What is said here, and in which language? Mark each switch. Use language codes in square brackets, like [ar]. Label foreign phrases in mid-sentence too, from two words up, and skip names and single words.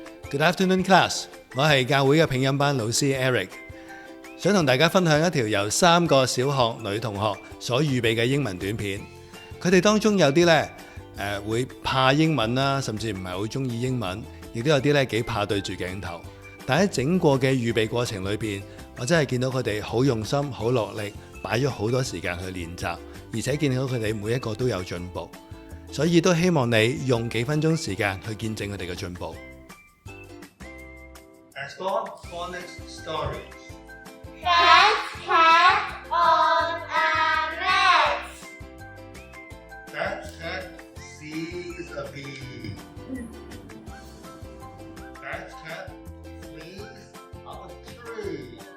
[en] Good afternoon, class。 [yue] 我係教會嘅拼音班老師 Eric， 想同大家分享一條由3個小學女同學所預備嘅英文短片。佢哋當中有啲咧會怕英文啦，甚至唔係好中意英文，亦都有啲咧幾怕對住鏡頭。但喺整個嘅預備過程裏邊，我真係見到佢哋好用心、好落力，擺咗好多時間去練習，而且見到佢哋每一個都有進步。所以都希望你用幾分鐘時間去見證佢哋嘅進步。 [en] Usborne Phonics Stories. Fat cat on a mat. That cat sees a bee. That cat flees up a tree.